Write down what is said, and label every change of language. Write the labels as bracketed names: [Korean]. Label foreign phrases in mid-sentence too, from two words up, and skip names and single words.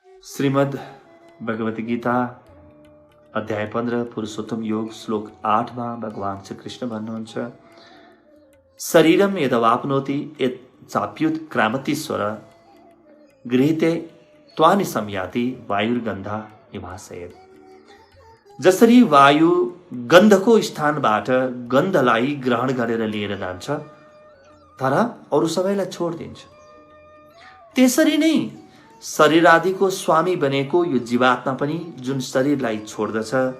[Nepali] श्रीमद् भगवत गीता अध्याय 15 पुरुषोत्तम योग श्लोक 8 में भगवान श्री कृष्ण भन्नुहुन्छ, [Sanskrit] शरीरम यदवाप्नोति यत् चाप्युत क्रामतीश्वर गृहीते त्वानि संयाति वायुर्गन्धा निभासयेत्। [Nepali] जसरी वायु गन्धको स्थानबाट गन्धलाई ग्रहण गरेर लिएर जान्छ तर अरू सबैलाई छोड्दिन्छ, त्यसरी नै शरीर आदिको स्वामी बनेको यो जीवात्मा पनि जुन शरीरलाई छोड्दछ,